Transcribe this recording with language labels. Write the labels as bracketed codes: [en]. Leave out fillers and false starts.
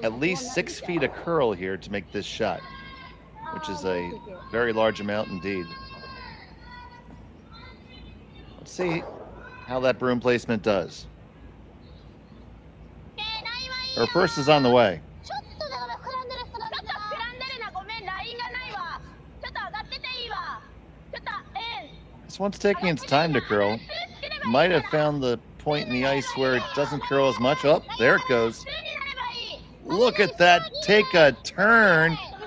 [en] at least 6 feet of curl here to make this shot, which is a very large amount indeed. Let's see how that broom placement does. Her first is on the way. [ja] ちょっとだから膨らんでる膨らんでるな。ごめん、ラインがないわ。ちょっと上がってていいわ。ちょっと [en] This one's taking its time to curl. Might have found the point in the ice where it doesn't curl as much. Oh, there it goes. Look at that. Take a turn.